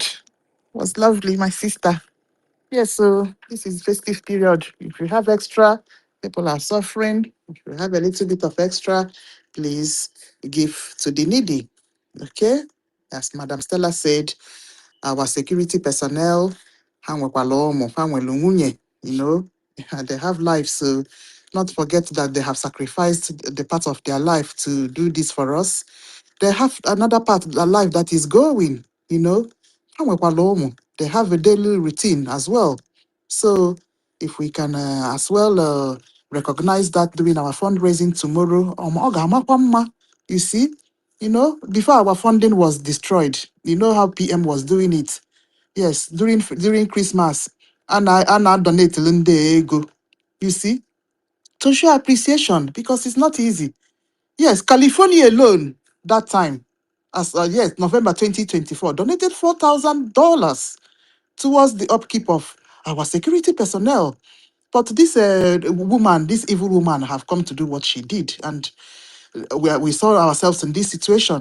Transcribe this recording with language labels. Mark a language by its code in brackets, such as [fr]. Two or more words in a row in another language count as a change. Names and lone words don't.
[en] Was lovely, my sister. Yes, so this is festive period. If you have extra, people are suffering. If you have a little bit of extra, please give to the needy. Okay? As Madam Stella said, our security personnel, [ig] ha nwekwala ụmụ, ha nwere nwunye, [en] and they have lives. So not forget that they have sacrificed the part of their life to do this for us. They have another part of their life that is going, [ig] Ha nwekwala ụmụ. [en] They have a daily routine as well. So if we can as well recognize that during our fundraising tomorrow, [ig] ọ ga-amakwa mma. [en] You see, before our funding was destroyed, you know how PM was doing it. Yes, during Christmas, and I donate [ig] ndị ego. [en] You see, to show appreciation because it's not easy. Yes, California alone that time, as November 2024, donated $4,000 towards the upkeep of our security personnel. But this this evil woman, have come to do what she did, and we saw ourselves in this situation.